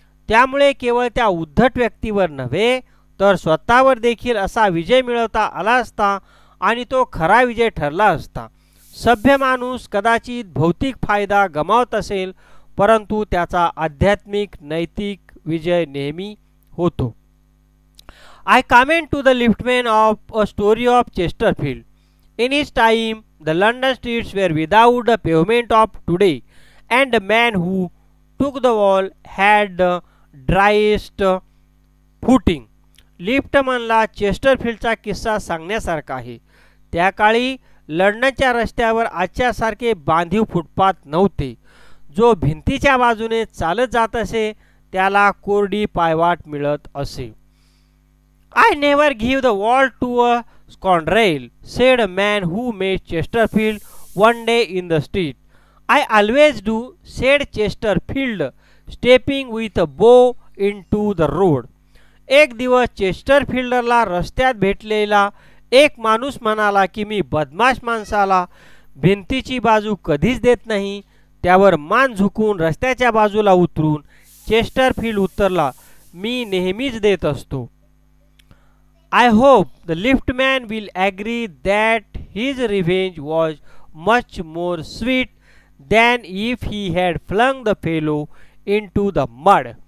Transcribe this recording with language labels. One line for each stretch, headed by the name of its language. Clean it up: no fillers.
Marathi: त्यामुळे केवळ त्या उद्धट व्यक्तीवर नव्हे तर स्वतःवर देखील असा विजय मिळवता आला असता आणि तो खरा विजय ठरला असता. सभ्य माणूस कदाचित भौतिक फायदा गमावत असेल परंतु त्याचा आध्यात्मिक नैतिक विजय नेहमी होतो.
English: I comment to the liftman of a story of Chesterfield. In his time, the London streets were without the pavement of today, and the man who took the wall had the driest footing.
Marathi: लिफ्टमनला चेस्टरफील्डचा किस्सा सांगण्यासारखा आहे. त्या काळी लंडनच्या रस्त्यावर आजच्यासारखे बांधीव footpath नव्हते. जो भिंतीच्या बाजूने चालत जात असे त्याला कोरडी पायवाट मिळत असे.
English: I never give the wall to a scoundrel, said a man who met Chesterfield one day in the street. I always do, said Chesterfield, stepping with a bow into the road.
Marathi: एक दिवस चेस्टरफील्डरला रस्त्यात भेटलेला एक माणूस म्हणाला की मी बदमाश माणसाला भिंतीची बाजू कधीच देत नाही. त्यावर मान झुकून रस्त्याच्या बाजूला उतरून चेस्टरफील्ड उत्तरला, मी नेहमीच देत असतो.
English: I hope the liftman will agree that his revenge was much more sweet than if he had flung the fellow into the mud.